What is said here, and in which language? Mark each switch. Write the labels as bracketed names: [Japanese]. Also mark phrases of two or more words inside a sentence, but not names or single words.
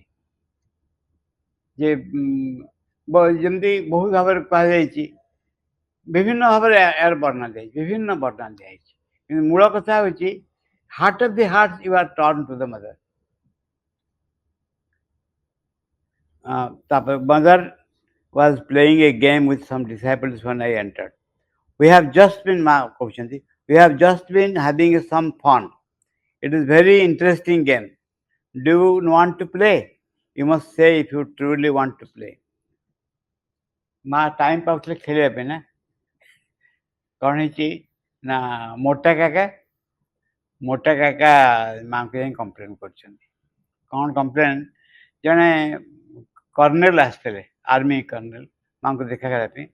[Odia] ଯେ ଯେମିତି ବହୁତ ଭାବରେ କୁହାଯାଇଛି, ବିଭିନ୍ନ ଭାବରେ ଏହାର ବର୍ଣ୍ଣନା ଦିଆଯାଇଛି, ବିଭିନ୍ନ ବର୍ଣ୍ଣନା ଦିଆଯାଇଛି, କିନ୍ତୁ ମୂଳ କଥା ହେଉଛି [English] heart of the heart you are turn to the mother. ତାପରେ ମଦର was playing a game with some disciples when I entered. We have just been, Ma କହୁଛନ୍ତି, we have just been having some fun. It is very interesting game. Do you want to play? You must say if you truly want to play. [Odia] ମା ଟାଇମ୍ ପାଉଥିଲେ ଖେଳିବା ପାଇଁ ନା। କ'ଣ ହେଇଛି ନା ମୋଟା କାକା ମାଆଙ୍କୁ ଯାଇ କମ୍ପ୍ଲେନ୍ କରିଛନ୍ତି। କ'ଣ କମ୍ପ୍ଲେନ୍? ଜଣେ କର୍ଣ୍ଣେଲ ଆସିଥିଲେ, ଆର୍ମି କର୍ଣ୍ଣେଲ, ମାଆଙ୍କୁ ଦେଖା କରିବା ପାଇଁ।